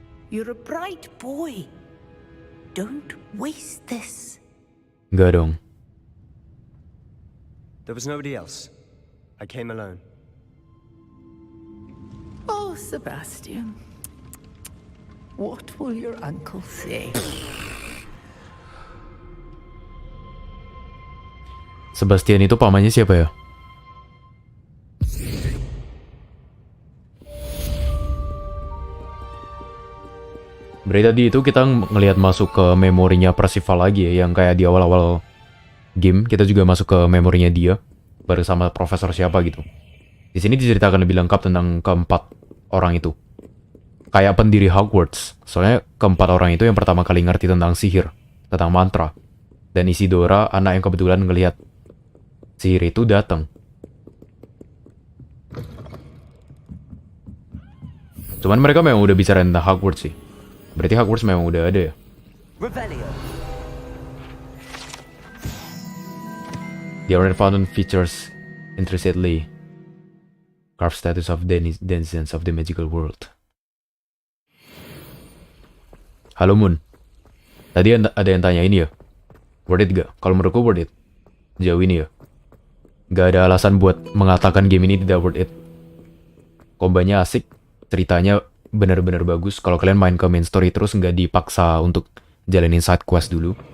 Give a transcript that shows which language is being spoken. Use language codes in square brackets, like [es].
[en] You're a bright boy. Don't waste this. [id] Enggak dong. [en] There was nobody else. I came alone. Oh, Sebastian. What will your uncle say? [id] Sebastian itu pamannya siapa ya? Berarti tadi itu kita ngelihat masuk ke memorinya Percival lagi ya, yang kayak di awal-awal game kita juga masuk ke memorinya dia bareng sama profesor siapa gitu. Di sini diceritakan lebih lengkap tentang keempat orang itu. Kayak pendiri Hogwarts. Soalnya keempat orang itu yang pertama kali ngerti tentang sihir, tentang mantra. Dan Isidora, anak yang kebetulan ngelihat sihir itu datang. Cuman mereka memang udah bicara tentang Hogwarts sih. Berarti Hogwarts memang udah ada ya. [en] The Iron Fountain features intricately carved statues of denizens of the magical world. [id] Halo Moon. Tadi ada yang tanya ini ya. Worth it gak? Kalau menurutku worth it. Jauh ini ya. Gak ada alasan buat mengatakan game ini tidak worth it. Kombanya asik. Ceritanya benar-benar bagus. Kalau kalian main ke main story terus nggak dipaksa untuk jalanin side quest dulu.